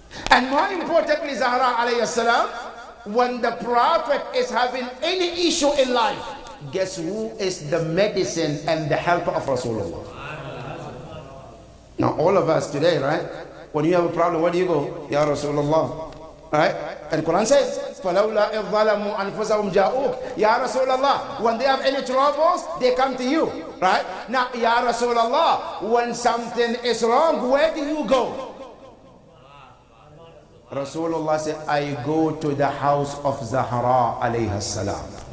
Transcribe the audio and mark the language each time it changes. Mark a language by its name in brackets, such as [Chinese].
[English] And more importantly, Zahra alayhi salam, when the Prophet is having any issue in life, guess who is the medicine and the helper of Rasulullah? Now all of us today, right? When you have a problem, where do you go? Ya Rasulullah. Right? And Quran says, [Arabic] فَلَوْلَا إِذْ ظَلَمُوا أَنفُسَهُمْ جَاءُوكَ. [English] Ya Rasulullah, when they have any troubles, they come to you. Right? Now, Ya Rasulullah, when something is wrong, where do you go? Rasulullah said, I go to the house of Zahra alayha salam.